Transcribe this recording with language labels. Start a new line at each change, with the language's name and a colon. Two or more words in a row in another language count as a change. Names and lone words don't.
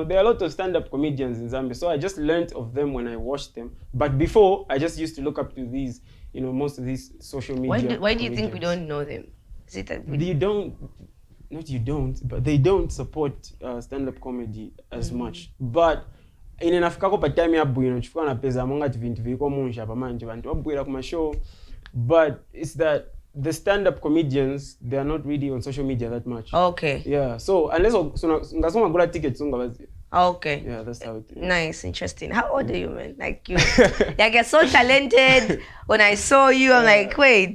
English: There are a lot of stand-up comedians in Zambia, so I just learned of them when I watched them. But before, I just used to look up to these, most of these social media. Why do you think we don't know them? Is it that they don't support stand-up comedy as much.
Nyanja: But inafika kwa time ya bwino chifukwa na pesa monga vintu viko munsha pamanje bantu babwira kuma show,
English: but it's that the stand-up comedians, they are not really on social media that much. Okay. Yeah, so unless
Nyanja: ngasoma gula
English: tickets ungabazi. Okay. Yeah, that's how it is. Nice, interesting. How old are you, man? Like you you're so talented. When I saw you, I'm like, wait.